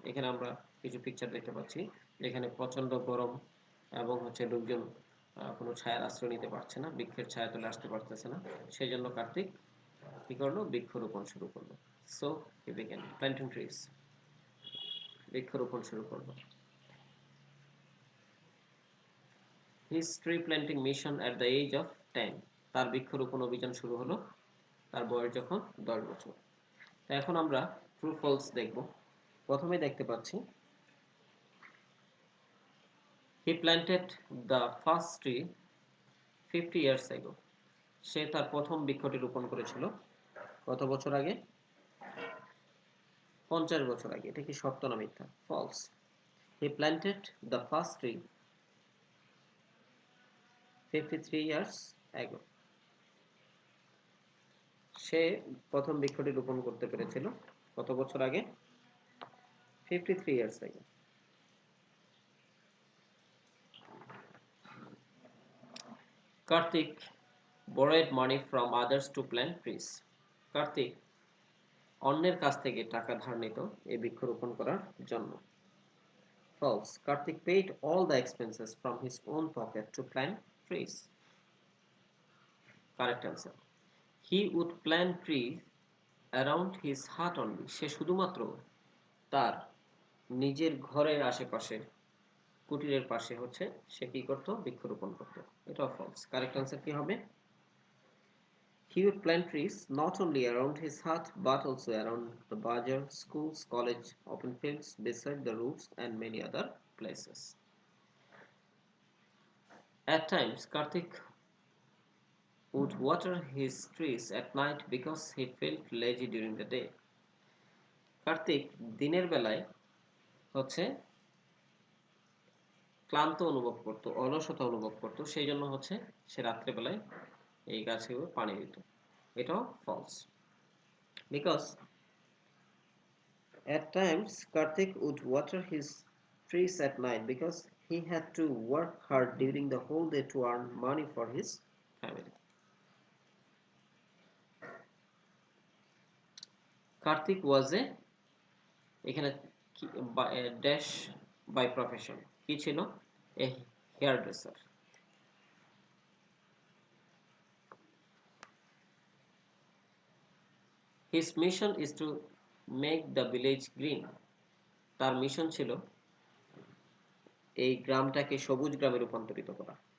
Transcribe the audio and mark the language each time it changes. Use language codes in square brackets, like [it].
[bn] এখানে আমরা কিছু পিকচার দেখতে পাচ্ছি যেখানে প্রচন্ড গরম এবং হচ্ছে লোকজন কোনো ছায়ার আশ্রয় নিতে পারছে না, বৃক্ষের ছায়া তলে আসতে পারতেছে না। সেই জন্য কার্তিক কি করলো, বৃক্ষরোপণ শুরু করলো। [en] So he began planting trees. [bn] বৃক্ষরোপণ শুরু করলো। [en] His tree planting mission at the age of 10. [bn] তার বৃক্ষরোপণ অভিযান শুরু হলো তার বয়স যখন 10 বছর। এখন আমরা ট্রু ফলস দেখব। প্রথমে দেখতে পাচ্ছি [en] he planted the first tree 50 years ago. [bn] সে তার প্রথম বৃক্ষটি রোপণ করেছিল কত বছর আগে? 50 বছর আগে। এটা কি সত্য না মিথ্যা? False. [en] He planted the first tree 53 years ago. [bn] সে প্রথম বৃক্ষটি রোপণ করতে পেরেছিল কত বছর আগে? [en] 53 years ago. Karthik borrowed money from others to plant trees. [bn] Kartik অন্যের কাছ থেকে টাকা ধার নিত এই বৃক্ষরোপণ করার জন্য। [en] False. Karthik paid all the expenses from his own pocket to plant trees. Correct answer. He would plant trees around his hut only. [bn] সে শুধুমাত্র তার নিজের ঘরের আশেপাশে কুটিরের পাশে হচ্ছে সে কি করত, বৃক্ষরোপণ করত। এটাও ফলস। কারেক্ট আনসার কি হবে? [en] He would plant trees not only around his hut but also around the bazaar, schools, college, open fields, beside the roads and many other places. At times, Karthik would water his trees at night because he felt lazy during the day. [bn] Kartik দিনের বেলায় হচ্ছে ক্লান্ত অনুভব করতো, অলসতা অনুভব করতো, সেই জন্য হচ্ছে সে রাত্রেবেলায় এই গাছগুলো পানি দিত। এটাও false, [en] Because at times Karthik would water his trees at night because he had to work hard during the whole day to earn money for his family. Karthik was a [bn] এখানে [en] dash by profession [bn] কি ছিল? [en] A hairdresser. His mission is to make the village green. [bn] তার mission ছিল এই গ্রামটাকে সবুজ গ্রামে রূপান্তরিত করা।